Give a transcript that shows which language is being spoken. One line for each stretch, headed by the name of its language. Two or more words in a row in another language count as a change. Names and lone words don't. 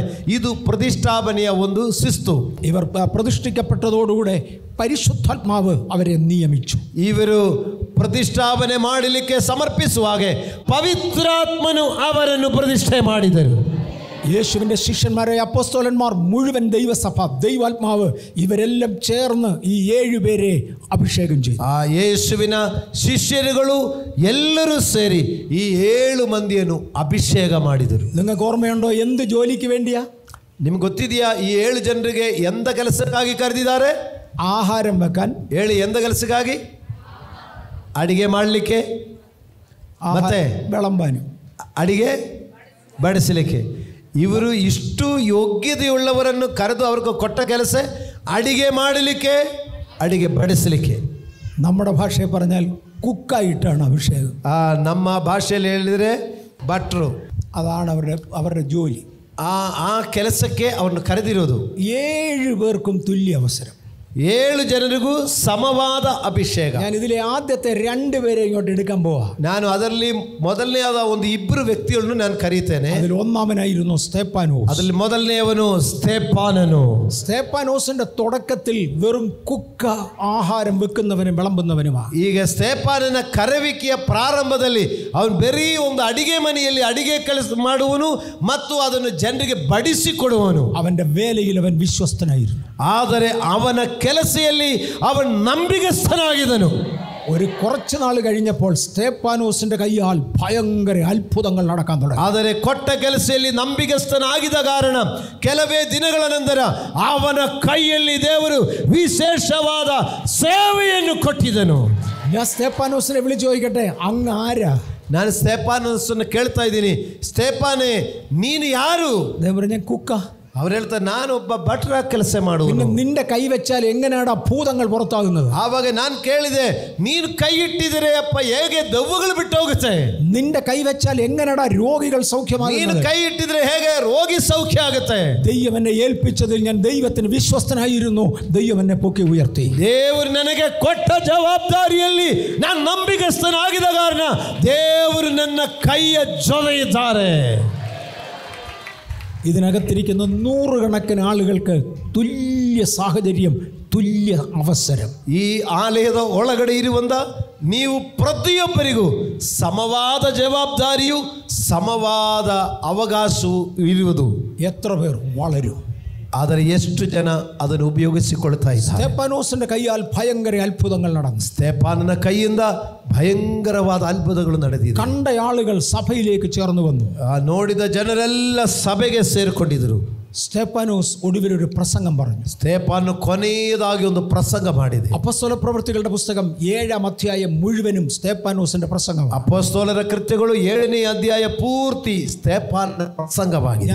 Kannada: ಇದು ಪ್ರತಿಷ್ಠಾಪನೆಯ ಒಂದು ಶಿಸ್ತು.
Malayalam: ഇവർ പ്രതിഷ്ഠിക്കപ്പെട്ടതോടുകൂടെ പരിശുദ്ധാത്മാവ് അവരെ നിയമിച്ചു.
Kannada: ಇವರು ಪ್ರತಿಷ್ಠಾಪನೆ ಮಾಡಲಿಕ್ಕೆ ಸಮರ್ಪಿಸುವಾಗೆ ಪವಿತ್ರಾತ್ಮನು ಅವರನ್ನು ಪ್ರತಿಷ್ಠೆ ಮಾಡಿದರು.
Malayalam: യേശുവിന്റെ ശിഷ്യന്മാരായ അപ്പോസ്തലന്മാർ മുഴുവൻ ദൈവസഭ, ദൈവാത്മാവ് ഇവരെല്ലാം ചേർന്ന് ഈ 7 പേരെ അഭിഷേകം ചെയ്തു.
Kannada: ಆ ಯೇಸುವಿನ ಶಿಷ್ಯರುಗಳು ಎಲ್ಲರೂ ಸೇರಿ ಈ 7 ಮಂದಿಯನ್ನು ಅಭಿಷೇಕ ಮಾಡಿದರು.
Malayalam: നിങ്ങൾക്ക് ഓർമ്മയുണ്ടോ എന്ത് ജോലിക്ക് വേണ്ടിയാ?
Kannada: ನಿಮ್ಗೆ ಗೊತ್ತಿದೆಯಾ ಈ 7 ಜನರಿಗೆ ಎಂದ ಕೆಲಸಕ್ಕಾಗಿ ಕರೆದಿದ್ದಾರೆ?
Malayalam: ആഹാരം വെക്കാൻ.
Kannada: ಹೇಳಿ, ಎಂದ ಕೆಲಸಕ್ಕಾಗಿ? ಅಡಿಗೆ ಮಾಡಲಿಕ್ಕೆ, ಮತ್ತೆ
Malayalam: വിളമ്പാനും,
Kannada: ಅಡಿಗೆ ಬಡಿಸಲಿಕ್ಕೆ. ಇವರು ಇಷ್ಟು ಯೋಗ್ಯತೆಯುಳ್ಳವರನ್ನು ಕರೆದು ಅವ್ರಿಗೆ ಕೊಟ್ಟ ಕೆಲಸ ಅಡಿಗೆ ಮಾಡಲಿಕ್ಕೆ, ಅಡಿಗೆ ಬಡಿಸಲಿಕ್ಕೆ.
Malayalam: നമ്മുടെ ഭാഷയിൽ പറഞ്ഞാൽ കുക്കായിട്ടാണ് അഭിഷേകം.
Kannada: ನಮ್ಮ ಭಾಷೆಯಲ್ಲಿ ಹೇಳಿದರೆ ಭಟ್ರು.
Malayalam: അതാണ് അവരുടെ ജോലി.
Kannada: ಆ ಕೆಲಸಕ್ಕೆ ಅವ್ರನ್ನ ಕರೆದಿರೋದು.
Malayalam: 7 പേർക്കും തുല്യ അവസരം.
Kannada: 7 ಜನರಿಗೂ ಸಮವಾದ ಅಭಿಷೇಕ.
Malayalam: ഞാൻ ഇതിലെ ആദ്യത്തെ 2 പേരെ ഇങ്ങോട്ട് എടുക്കാൻ പോവാ.
Kannada: ನಾನು ಅದರಲ್ಲಿ ಮೊದಲನೆಯಾದ ಒಂದು 2 ವ್ಯಕ್ತಿಗಳನ್ನು ನಾನು ಕರೀತೇನೆ.
Malayalam: അതിൽ ഒന്നാമനായിരുന്നു സ്തേഫാനോസ്.
Kannada: ಅದರಲ್ಲಿ ಮೊದಲನೆಯವನು ಸ್ತೆಫಾನನು.
Malayalam: സ്തേഫാനോസിന്റെ തുടക്കത്തിൽ വെറും കുക്ക, ആഹാരം വെക്കുന്നവനും വിളമ്പുന്നവനുമാണ്.
Kannada: ಈಗ ಸ್ತೆಫಾನನ ಕರೆವಿಕೆಯ ಪ್ರಾರಂಭದಲ್ಲಿ ಅವನು ಬರೀ ಒಂದು ಅಡಿಗೆ ಮನೆಯಲ್ಲಿ ಅಡಿಗೆ ಕೆಲಸ ಮಾಡುವನು ಮತ್ತು ಅದನ್ನು ಜನರಿಗೆ ಬಡಿಸಿಕೊಡುವನು.
Malayalam: അവന്റെ വേലയിൽ അവൻ വിശ്വസ്തനായിരുന്നു.
Kannada: ಆದರೆ ಅವನ ಕೆಲಸದಲ್ಲಿ ಅವನು ನಂಬಿಗಸ್ತನಾಗಿದ್ದನು.
Malayalam: ഒരു കുറച്ച് നാൾ കഴിഞ്ഞപ്പോൾ സ്തേഫാനോസിന്റെ കൈയാൽ ഭയങ്കര അത്ഭുതങ്ങൾ നടക്കാൻ തുടങ്ങി.
Kannada: ಆದರೆ ಕೊಟ್ಟ ಕೆಲಸದಲ್ಲಿ ನಂಬಿಗಸ್ತನಾಗಿದ್ದ ಕಾರಣ ಕೆಲವೇ ದಿನಗಳ ನಂತರ ಅವನ ಕೈಯಲ್ಲಿ ದೇವರು ವಿಶೇಷವಾದ ಸೇವೆಯನ್ನು ಕೊಟ್ಟಿದ್ದನು.
Malayalam: ഞാൻ സ്തേഫാനോസിനെ വിളിച്ചു ചോദിക്കട്ടെ, അങ്ങ് ആരാ?
Kannada: ನಾನು ಸ್ತೆಫಾನಸನ್ನು ಕೇಳ್ತಾ ಇದ್ದೀನಿ, ಸ್ತೆಫಾನೇ ನೀನು ಯಾರು?
Malayalam: ഞാൻ കുക്ക.
Kannada: ಅವ್ರು ಹೇಳ್ತಾರೆ, ನಾನು ಒಬ್ಬ ಭಟ್ರ ಕೆಲಸ ಮಾಡುವನು.
Malayalam: നിന്റെ കൈ വെച്ചാൽ എങ്ങനെയാണ് ഭൂതങ്ങൾ പുറത്താകുന്നത്?
Kannada: ಆವಾಗ ನಾನು ಕೇಳಿದೆ, ನೀನು ಕೈ ಇಟ್ಟಿದರೆ ಅಪ್ಪ ಹೇಗೆ ದೆವ್ವಗಳು ಬಿಟ್ಟು ಹೋಗುತ್ತೆ?
Malayalam: നിന്റെ കൈ വെച്ചാൽ എങ്ങനെയാണ് രോഗികൾ സൗഖ്യമാകുന്നത്?
Kannada: ನೀನು ಕೈ ಇಟ್ಟಿದ್ರೆ ಹೇಗೆ ರೋಗಿ ಸೌಖ್ಯ ಆಗುತ್ತೆ?
Malayalam: ദൈവം എന്നെ ഏൽപ്പിച്ചതിൽ ഞാൻ ദൈവത്തിന് വിശ്വസ്തനായിരുന്നു. ദൈവം എന്നെ പൊക്കി ഉയർത്തി.
Kannada: ದೇವರು ನನಗೆ ಕೊಟ್ಟ ಜವಾಬ್ದಾರಿಯಲ್ಲಿ ನಾನು ನಂಬಿಗಸ್ತನಾಗಿದ್ದ ಕಾರಣ ದೇವರು ನನ್ನ ಕೈಯ ಜೊತೆಯಿದ್ದಾರೆ.
Malayalam: ഇതിനകത്തിരിക്കുന്ന 100 കണക്കിന് ആളുകൾക്ക് തുല്യ സാഹചര്യം, തുല്യ അവസരം.
Kannada: ಈ ಆಲಯದ ಒಳಗಡೆ ಇರುವಂತ ನೀವು ಪ್ರತಿಯೊಬ್ಬರಿಗೂ ಸಮವಾದ ಜವಾಬ್ದಾರಿಯು, ಸಮವಾದ ಅವಕಾಶವು ಇರುವುದು.
Malayalam: എത്ര പേർ വളരും?
Kannada: ಆದರೆ ಎಷ್ಟು ಜನ ಅದನ್ನು ಉಪಯೋಗಿಸಿಕೊಳ್ತಾ ಇದ್ದಾರೆ?
Malayalam: സ്തേഫാനോസിന്റെ കൈയാൽ ഭയങ്കര അത്ഭുതങ്ങൾ നടന്നു.
Kannada: ಸ್ತೆಫಾನನ ಕೈಯಿಂದ ಭಯಂಕರವಾದ ಅದ್ಭುತಗಳು ನಡೆದಿದೆ.
Malayalam: കണ്ട ആളുകൾ സഭയിലേക്ക് ചേർന്ന് വന്നു.
Kannada: ನೋಡಿದ ಜನರೆಲ್ಲ ಸಭೆಗೆ ಸೇರಿಕೊಂಡಿದ್ರು.
Malayalam: സ്തെഫാനോസ് ഒടുവിലൊരു പ്രസംഗം പറഞ്ഞു.
Kannada: ಸ್ತೆಫಾನನು ಕೊನೆಯದಾಗಿ ಒಂದು ಪ್ರಸಂಗ ಮಾಡಿದೆ.
Malayalam: അപ്പോസ്തല പ്രവൃത്തികളുടെ പുസ്തകം 7-ാം അധ്യായം മുഴുവനും സ്തെഫാനോസിന്റെ പ്രസംഗമാണ്.
Kannada: ಅಪೊಸ್ತಲರ ಕೃತ್ಯಗಳು 7ನೇ ಅಧ್ಯಾಯ ಪೂರ್ತಿ ಸ್ತೆಫಾನನ ಪ್ರಸಂಗವಾಗಿದೆ.